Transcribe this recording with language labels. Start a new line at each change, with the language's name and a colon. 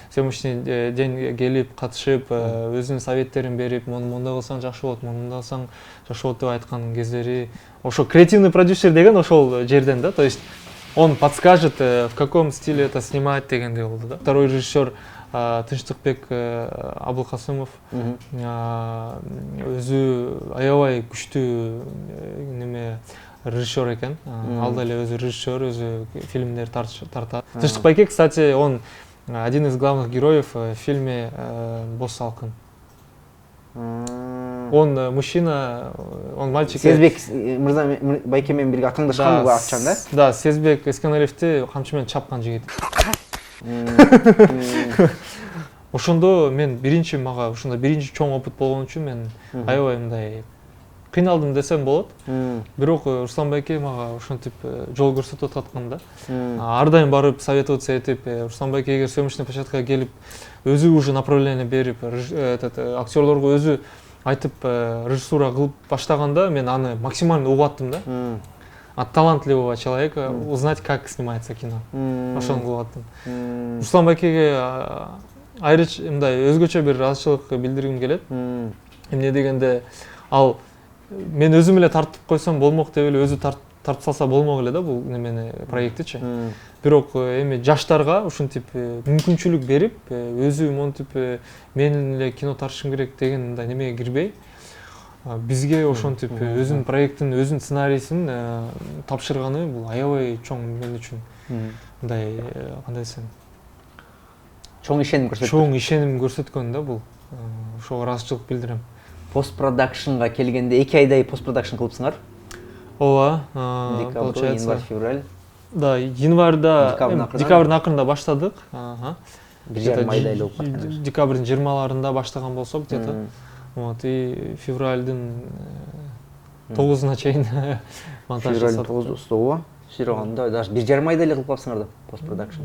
Kyrgyz: Съемочный день келип, катышып, өзүнүн советтерин берип, мындай кылсаң жакшы болот, мындай кылсаң жакшы болот деп айткан кездери. Ошо
Russian: креативный продюсер
Kyrgyz: деген ошол жерден да.
Russian: То есть он подскажет, в каком стиле это снимать
Kyrgyz: дегендей болду да. Второй режиссер Тынчтыкбек Абылкасымов өзү аябай күчтүү неме режиссер экен. Ал да эле өзү режиссер, өзү фильмдер тартат.
Russian: Тынчтыкбек, кстати, он один из главных героев в фильме «Босс Салкын». Он мужчина, он мальчик.
Kyrgyz: Сезбек мырза байке менен бирге атаңдашкан го атчан да? Да, Сезбек Эскеналиевди камчы менен чапкан жигит. Ошондо мен мага ошондо биринчи чоң опыт болгон үчүн мен аябай мындай кыйналдым десем болот. Бирок Руслан байке мага ошентип жол көрсөтүп аткан да. Ар дайым барып советоваться этип, Руслан байке эгер съемочный площадкага келип, өзү уже направление берип, актерлорго өзү айтып режиссура кылып баштаганда мен аны максимально угуп аттым да.
Russian: От талантливого человека узнать, как снимается кино.
Kyrgyz: Ошону кылып аттым. Руслан байкеге мындай өзгөчө бир ыраазычылык билдиргим келет. Эмне дегенде, ал мен өзүм эле тартып койсом болмок деп эле өзү тартып салса болмок эле да бул немени проекттичи. Бирок эми жаштарга ушинтип мүмкүнчүлүк берип, өзү монтип мен эле кино тартышым керек деген мындай немеге кирбей, бизге ошентип өзүнүн проекттин, өзүнүн сценарийсин тапшырганы бул аябай чоң мен үчүн мындай кандай десем, чоң ишеним көрсөткөн. Чоң ишеним көрсөткөн да бул. Ошого ыраазычылык билдирем. Постпродакшнга келгенде 2 айдай постпродакшн кылыпсыңар? Ооба, Декабрь, январь, февраль. Да, январда, декабрдын акырында баштадык. 1,5 айдай эле болуп. Декабрдын 20-ларында баштаган болсок,
Russian: где-то.
Kyrgyz: Вот, и февральдын 9-уна чейин монтаж жасадык. Февраль 9-усу ооба. Широганда даже 1,5 айдай эле кылып калсыңар да постпродакшн.